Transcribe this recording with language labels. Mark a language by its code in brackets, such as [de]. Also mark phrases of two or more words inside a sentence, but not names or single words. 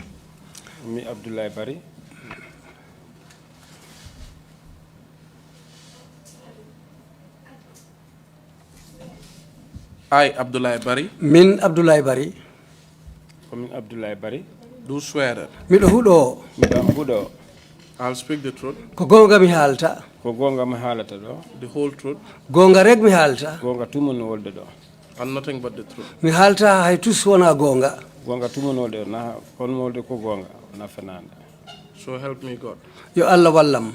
[en] Me, Abdullah Bari. I, Abdullah Bari. [ff] Min Abdullah Bari. Min Abdullah Bari. [en] Do swear that [ff] Miɗo huɗo. Miɗo huɗo. [en] I'll speak the truth. [ff] Ko gonga mi haalta. Ko gonga mi haalata ɗo. [en] The whole truth. [ff] Gonga rek mi haalta. Gonga tumon wolde ɗo. [en] And nothing but the truth. [ff] Mi haalta hay tus wona gonga. Gonga tumon wolde na kon wolde ko gonga na fenande. [en] So help me God. [ff] Yo Allah wallam.